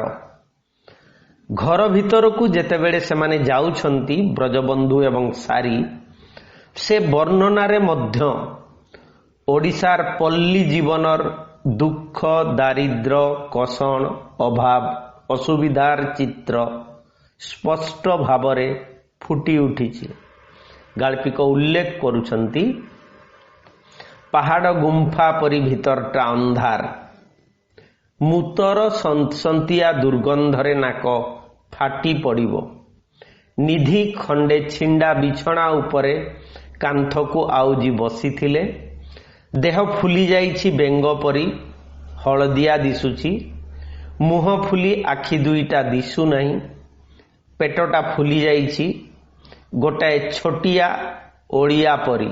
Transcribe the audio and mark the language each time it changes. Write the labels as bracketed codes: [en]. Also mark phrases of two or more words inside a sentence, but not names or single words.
[or] ଘର ଭିତର କୁ ଯେତେବେଳେ ସେ ମାନେ ଯାଉଛନ୍ତି ବ୍ରଜବନ୍ଧୁ ଏବଂ ସାରି ସେ ବର୍ଣ୍ଣନାରେ ମଧ୍ୟ ଓଡ଼ିଶାର ପଲ୍ଲୀ ଜୀବନର ଦୁଃଖ, ଦାରିଦ୍ର, କଷଣ, ଅଭାବ, ଅସୁବିଧାର ଚିତ୍ର ସ୍ପଷ୍ଟ ଭାବରେ ଫୁଟି ଉଠିଛି। ଗାଳ୍ପିକ ଉଲ୍ଲେଖ କରୁଛନ୍ତି ପାହାଡ଼ ଗୁମ୍ଫା ପରି ଭିତରଟା ଅନ୍ଧାର, ମୁତର ସନ୍ତିଆ ଦୁର୍ଗନ୍ଧରେ ନାକ ଫାଟି ପଡ଼ିବ। ନିଧି ଖଣ୍ଡେ ଚିରା ବିଛଣା ଉପରେ କାନ୍ଥ କୁ ଆଉଜି ବସିଥିଲେ। ଦେହ ଫୁଲି ଯାଇଛି ବେଙ୍ଗ ପରି ହଳଦିଆ ଦିଶୁଛି। ମୁହଁ ଫୁଲି ଆଖି ଦୁଇଟା ଦିଶୁ ନାହିଁ। ପେଟଟା ଫୁଲି ଯାଇଛି ଗୋଟାଏ ଛୋଟିଆ ଓଳିଆ ପରି।